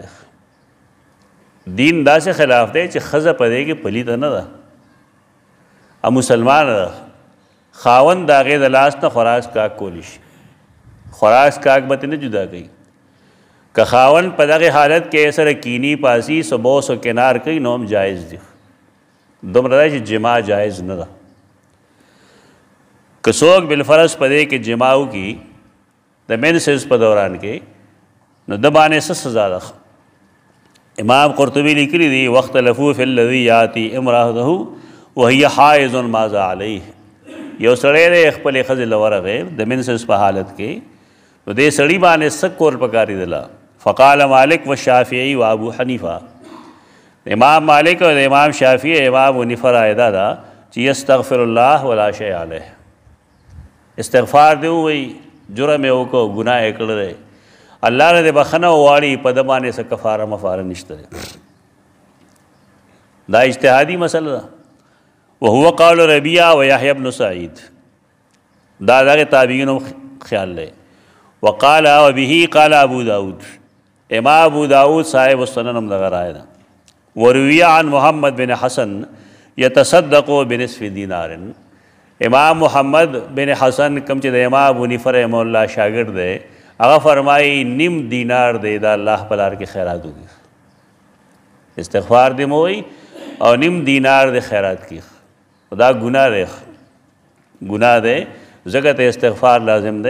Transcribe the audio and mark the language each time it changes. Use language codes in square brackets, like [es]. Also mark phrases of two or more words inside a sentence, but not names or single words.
[ps] دین داسې خلاف دی چې ښځه په دې کې پلیته نه ده او مسلمانه ده. خاوند د هغې د لاس نه خوراک کاک کولی شي، خوراک کاک به نه جدا کوي. که خاوند په دغې حالت کې سره کینی پاسی سو بوس و کنار کوي نو هم جایز دی. دومره دی چې جما جایز نه ده. که څوک بالفرض په دې کې جما وکړي د مینسز په دوران کې نو د باندې څه سزا ده؟ امام قرطبی لیکلی دی [ar] واختلفوا فی الذی یاتی امرأته وهي حائض ماذا علیه. [ps] یو سړی دی خپلې ښځې له ورغې د مینسز په حالت کې، نو دې سړي باندې څه کول پکارېدله؟ [ar] فقال مالک و شافعي و ابو حنیفه. [ps] امام مالک او د امام شافعي امام حنیفه رایه دا ده چې [ar] یستغفر الله ولا شیء علیه. [ps] استغفار دی ووایي جرم یې وکړو ګناه یې کړی دی، الله نه دې بخښنه وغواړي، په ده باندې څه کفاره مفاره نشته دی. دا اجتهادي مسله ده. [ar] وهو قول ربیعه و یحیی بن سعید، [ps] دا دغه تابعینو خیال دی. [ar] وقال وبه قال ابو داود، [ps] امام ابو داود صاحب السنن هم دغه رایه ده. [ar] وروی عن محمد بن حسن یتصدق بنصف دینار. [ps] امام محمد بن حسن کم چې د امام ابو حنیفه [ar] رحمه الله [ps] شاګرد دی، هغه فرمایي نیم دینار دی دا الله په لار کې خیرات وکړي. استغفار دې مو وایي او نیم دینار دې خیرات کړي. دا ګناه دی، ګناه دی، ځکه ته استغفار لازم دی.